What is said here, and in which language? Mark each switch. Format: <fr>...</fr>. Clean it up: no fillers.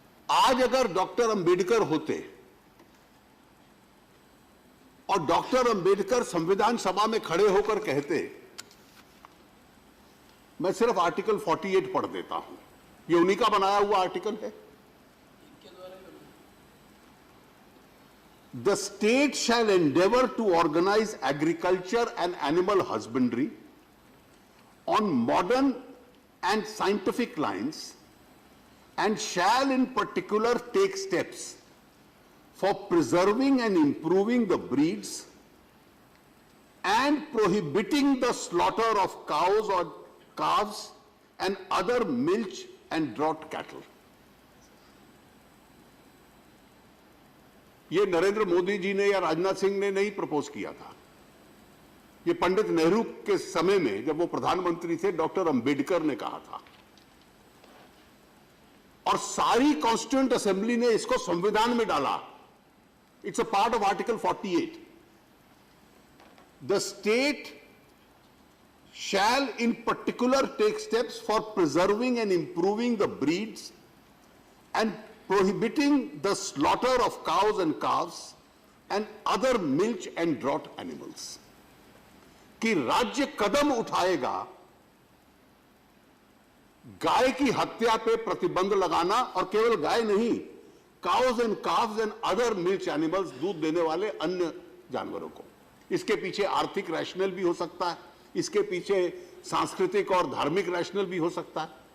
<hi>आज अगर डॉक्टर अंबेडकर होते और डॉक्टर अंबेडकर संविधान सभा में खड़े होकर कहते, मैं सिर्फ आर्टिकल 48 पढ़ देता हूं, ये उन्हीं का बनाया हुआ आर्टिकल है।</hi> <en>The state shall endeavor to organize agriculture and animal husbandry on modern and scientific lines and shall in particular take steps for preserving and improving the breeds and prohibiting the slaughter of cows or calves and other milch and draught cattle.</en> <hi>ये नरेंद्र मोदी जी ने या राजनाथ सिंह ने नहीं propose किया था, ये पंडित नेहरू के समय में जब वो प्रधानमंत्री थे डॉक्टर अंबेडकर ने कहा था, और सारी कॉन्स्टिट्यूएंट असेंबली ने इसको संविधान में डाला।</hi> <en>It's a part of article 48। The state shall in particular take steps for preserving and improving the breeds and prohibiting the slaughter of cows and calves and other milch and draught animals.</en> <hi>कि राज्य कदम उठाएगा गाय की हत्या पे प्रतिबंध लगाना, और केवल गाय नहीं,</hi> <en>cows and calves and other milk animals,</en> <hi>दूध देने वाले अन्य जानवरों को। इसके पीछे आर्थिक रैशनल भी हो सकता है, इसके पीछे सांस्कृतिक और धार्मिक रैशनल भी हो सकता है।</hi>